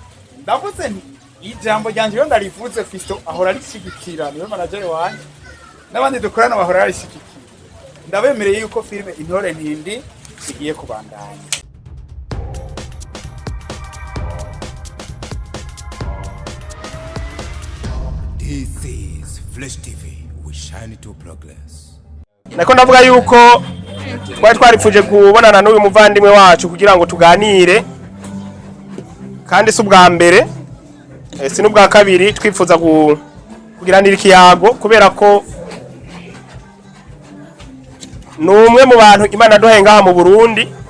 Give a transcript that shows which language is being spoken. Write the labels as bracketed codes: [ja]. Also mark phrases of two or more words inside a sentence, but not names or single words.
[rn] ndavuze nti ijambo ryanje yo ndarivuze Fisto ahora rishigikira niwe manager wanje n'abandi dukorana bahora rishigikira ndabemereye yuko filime Intore Ntindi igiye kubandanya. [en] This is Flash TV, we shine to progress. [rn] Nako ndavuga yuko twarifuje kubonana n'uyu muvandimwe wacu kugira ngo tuganire, kandi si ubwa mbere si n'ubwa kabiri twifuza kugiranira ikiyago, kubera ko numwe mu bantu Imana duhaye ngaha mu Burundi.